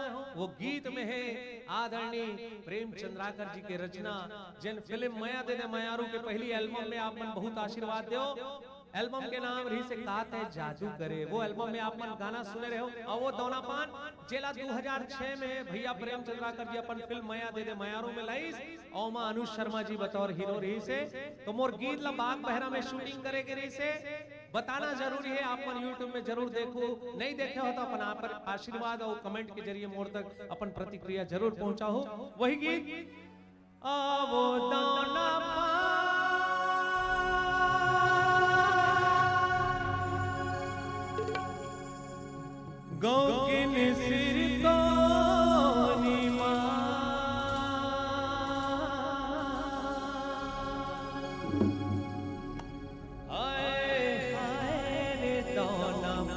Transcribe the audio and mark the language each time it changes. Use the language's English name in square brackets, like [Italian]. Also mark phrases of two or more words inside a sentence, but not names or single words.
[Chhattisgarhi] वो गीत में है आदरणीय प्रेम चंद्राकर जी के रचना जिन फिल्म मया दे दे मयारू के पहली एल्बम में आप मन बहुत आशीर्वाद दो। एल्बम के नाम रही से कहते है जादू करे। वो एल्बम में आप मन गाना सुने रहे हो और वो दौना पान जेला 2006 में भैया प्रेम चंद्राकर जी अपन फिल्म मया दे दे मयारू में लाई और मां अनुज शर्मा जी बतौर हीरो रही से। तो मोर गीत ला बाग बहरा में शूटिंग करे के रही से बताना जरूरी है। आप मन यूट्यूब में जरूर देखो, नहीं देखे हो तो अपन आप पर आशीर्वाद और कमेंट के जरिए मोर तक अपन प्रतिक्रिया जरूर पहुंचाओ। वही गीत वो दौना गौ के सिर को नीमा आए आए रे दौना